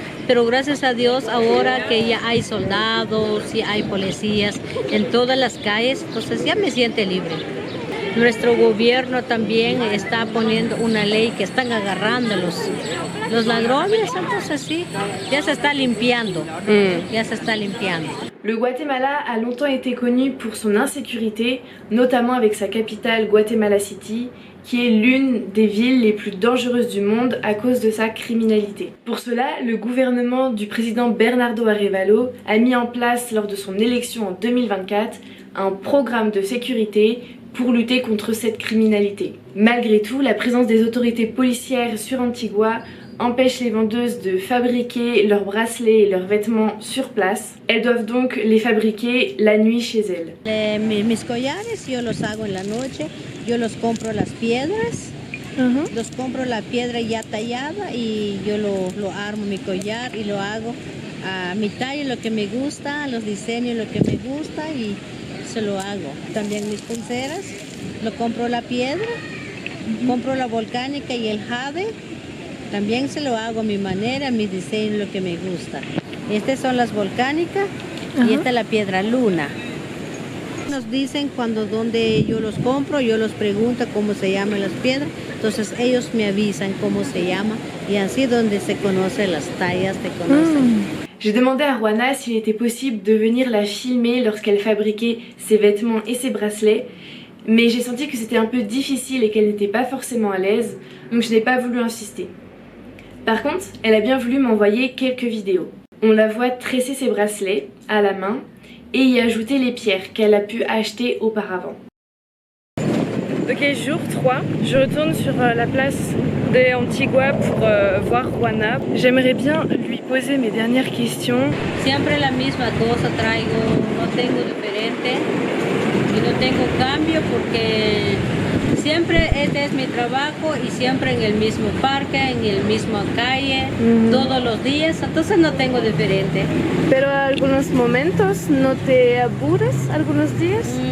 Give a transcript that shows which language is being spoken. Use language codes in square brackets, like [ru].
[es] Pero gracias a Dios ahora que ya hay soldados y hay policías en todas las calles, entonces ya me siento libre. Nuestro gobierno también está poniendo una ley que están agarrando los ladrones, entonces sí, ya se está limpiando, ya se está limpiando. [fr] Le Guatemala a longtemps été connu pour son insécurité, notamment avec sa capitale Guatemala City, qui est l'une des villes les plus dangereuses du monde à cause de sa criminalité. Pour cela, le gouvernement du président Bernardo Arévalo a mis en place lors de son élection en 2024 un programme de sécurité pour lutter contre cette criminalité. Malgré tout, la présence des autorités policières sur Antigua empêche les vendeuses de fabriquer leurs bracelets et leurs vêtements sur place. Elles doivent donc les fabriquer la nuit chez elles. [es] Mis collares yo los hago en la noche, yo los compro las piedras, los compro la piedra ya tallada y yo lo armo mi collar y lo hago a mi talla, lo que me gusta, los diseños, lo que me gusta y se lo hago. También mis pulseras, lo compro la piedra, compro la volcánica y el jade. También se lo hago a mi manera, mi diseño, lo que me gusta. Estas son las volcánicas y esta es la piedra luna. Nos dicen donde yo los compro, yo los pregunto cómo se llaman las piedras, entonces ellos me avisan cómo se llama y así donde se conocen las tallas, se conocen. [fr] J'ai demandé à Juana s'il était possible de venir la filmer lorsqu'elle fabriquait ses vêtements et ses bracelets, mais j'ai senti que c'était un peu difficile et qu'elle n'était pas forcément à l'aise, donc je n'ai pas voulu insister. Par contre, elle a bien voulu m'envoyer quelques vidéos. On la voit tresser ses bracelets à la main et y ajouter les pierres qu'elle a pu acheter auparavant. Ok, jour 3, je retourne sur la place de Antigua pour voir Juana. J'aimerais bien lui poser mes dernières questions. [es] Siempre la misma cosa traigo, no tengo diferente y no tengo cambio porque siempre este es mi trabajo y siempre en el mismo parque, en el mismo calle, todos los días, entonces no tengo diferente. Pero algunos momentos no te aburres, algunos días?